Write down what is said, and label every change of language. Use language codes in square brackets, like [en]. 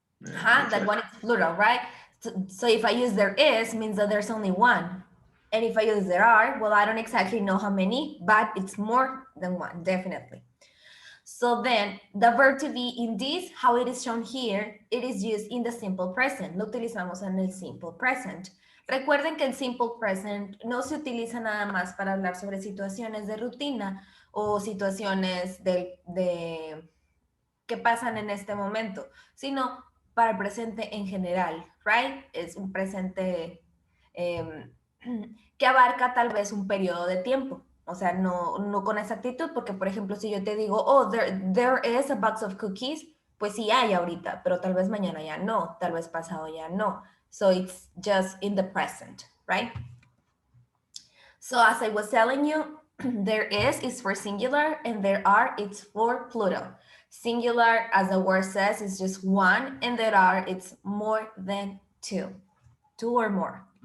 [en] That one is plural, right? So if I use there is, means that there's only one. And if I use there are, well, I don't exactly know how many, but it's more than one, definitely. So then the verb to be in this, how it is shown here, it is used in the simple present. [es] Lo utilizamos en el simple present. Recuerden que el simple present no se utiliza nada más para hablar sobre situaciones de rutina o situaciones que pasan en este momento, sino para el presente en general, right? Es un presente que abarca tal vez un periodo de tiempo. O sea, no con exactitud, porque por ejemplo, si yo te digo, [en] oh, there is a box of cookies, [es] pues sí hay ahorita, pero tal vez mañana ya no, tal vez pasado ya no. [en] So it's just in the present, right? So as I was telling you, there is for singular and there are, it's for plural. Singular, as the word says, is just one, and there are, it's more than two or more.